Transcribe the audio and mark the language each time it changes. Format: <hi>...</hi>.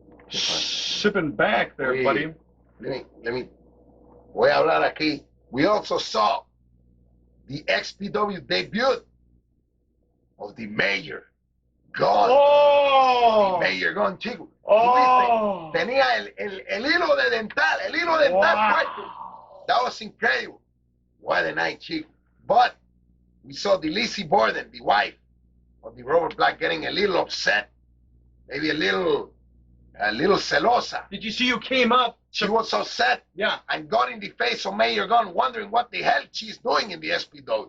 <en>Sipping back there, buddy. Let me.</en> <es>Voy a hablar aquí.</es> <en>We also saw the XPW debut of the Mayor Gun. Oh! The Mayor Gun, Chico. Oh!</en> <es>Tenía el hilo dental fuerte.</es> <en>That was incredible. What a night, Chico. But we saw the Lizzie Borden, the wife of the Robert Black, getting a little upset, maybe a little celosa. Did you see who came up? She was upset, Yeah. and got in the face of Mayor Gunn, wondering what the hell she's doing in the SPW.</en>